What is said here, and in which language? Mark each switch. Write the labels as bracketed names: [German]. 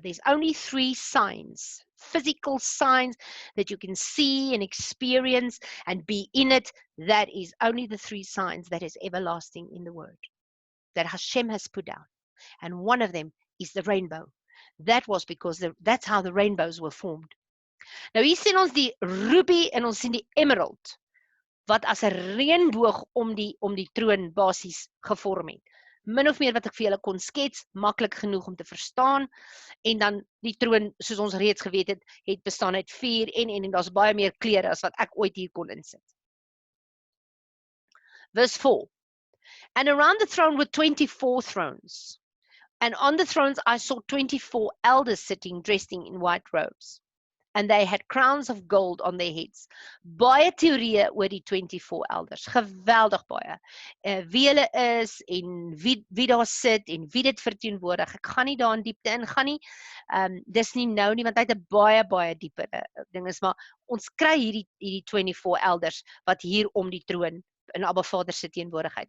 [English] There's only 3 signs, physical signs that you can see and experience and be in it. That is only the 3 signs that is everlasting in the word, that Hashem has put down. And one of them is the rainbow. That was because that's how the rainbows were formed. [Afrikaans] Nou hier sien ons die ruby en ons sien die emerald, wat as 'n reënboog om die troon basies gevorm het. Min of meer wat ek vir julle kon skets, maklik genoeg om te verstaan, en dan die troon, soos ons reeds geweet het bestaan uit 4 en daar's baie meer kleure as wat ek ooit hier kon insit. [English] Verse 4. And around the throne were 24 thrones. And on the thrones I saw 24 elders sitting, dressed in white robes. And they had crowns of gold on their heads. [Afrikaans] Baie teorieë oor die 24 elders. Geweldig baie. Wie hulle is, en wie daar sit, en wie dit verteenwoordig. Ek gaan nie daar in diepte in gaan nie. Dis nie nou nie, want hy het 'n baie dieper ding is, maar ons kry hierdie 24 elders, wat hier om die troon, in Abba Vader se teenwoordigheid.